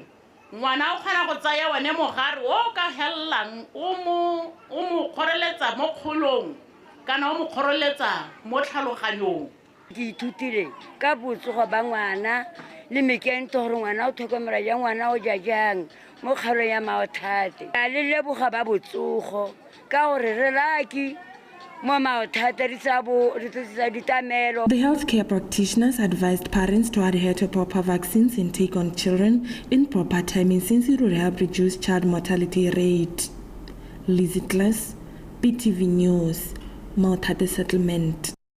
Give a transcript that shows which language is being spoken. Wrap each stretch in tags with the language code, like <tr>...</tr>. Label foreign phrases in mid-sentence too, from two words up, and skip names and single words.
<tn>Ngwana o kgona go tsaya one mogare o ka hellang o mo kgoreletsa mo kgolong kana o mo kgoreletsa mo tlhaloganyong. Ke ithutile ka botsogo ba ngwana le mekento gore ngwana o tlhokomela jang ngwana o ja jang mo kgaolong ya Mautaute. Le leboga ba botsogo ka gore re laki.</tn> <en>The healthcare practitioners advised parents to adhere to proper vaccines and take on children in proper timing since it would help reduce child mortality rate. Lizzie Klaas, BTV News, Maothate settlement.</en>